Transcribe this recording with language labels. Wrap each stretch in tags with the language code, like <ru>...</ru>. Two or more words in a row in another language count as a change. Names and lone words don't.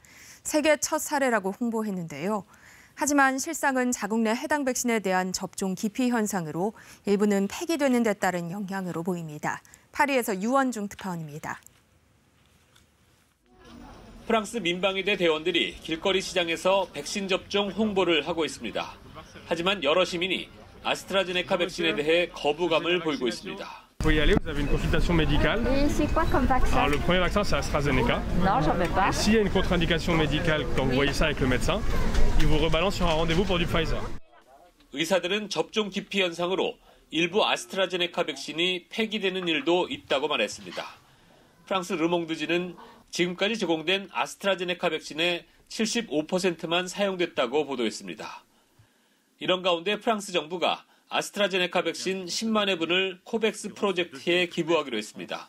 <ko>세계 첫 사례라고 홍보했는데요. 하지만 실상은 자국 내 해당 백신에 대한 접종 기피 현상으로 일부는 폐기되는 데 따른 영향으로 보입니다. 파리에서 유원중 특파원입니다. 프랑스 민방위대 대원들이 길거리 시장에서 백신 접종 홍보를 하고 있습니다. 하지만 여러 시민이 아스트라제네카 백신에 대해 거부감을 보이고 있습니다.</ko> <fr>Vous y allez, vous avez une consultation médicale. Et c'est quoi comme vaccin? Alors le premier vaccin c'est AstraZeneca. Non, j'en veux pas. Et s'il y a une contre-indication médicale quand vous voyez ça avec le médecin, il vous rebalance sur un rendez-vous pour du Pfizer.</fr> <ko>의사들은 접종 기피 현상으로 일부 아스트라제네카 백신이 폐기되는 일도 있다고 말했습니다. 프랑스 르몽드지는 지금까지 제공된 아스트라제네카 백신의 75%만 사용됐다고 보도했습니다. 이런 가운데 프랑스 정부가 아스트라제네카 백신 10만 회분을 코백스 프로젝트에 기부하기로 했습니다.</ko>